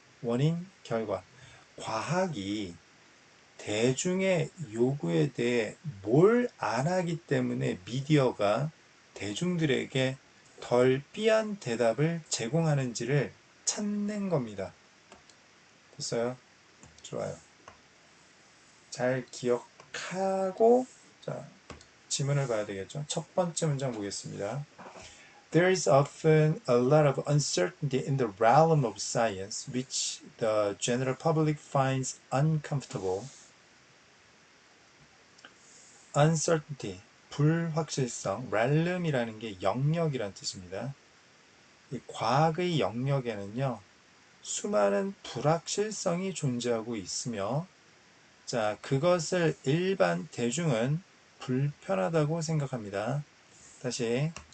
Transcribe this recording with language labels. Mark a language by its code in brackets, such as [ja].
[ko] 원인, 결과. 과학이 대중의 요구에 대해 뭘 안 하기 때문에 미디어가 대중들에게 덜 B한 대답을 제공하는지를 찾는 겁니다. 됐어요? 좋아요. 잘 기억하고 지문을 봐야 되겠죠. 첫 번째 문장 보겠습니다. [en] There is often a lot of uncertainty in the realm of science, which the general public finds uncomfortable. [ko] Uncertainty, 불확실성, realm이라는 게 영역이란 뜻입니다. 이 과학의 영역에는요, 수많은 불확실성이 존재하고 있으며, 그것을 일반 대중은 불편하다고 생각합니다. 다시.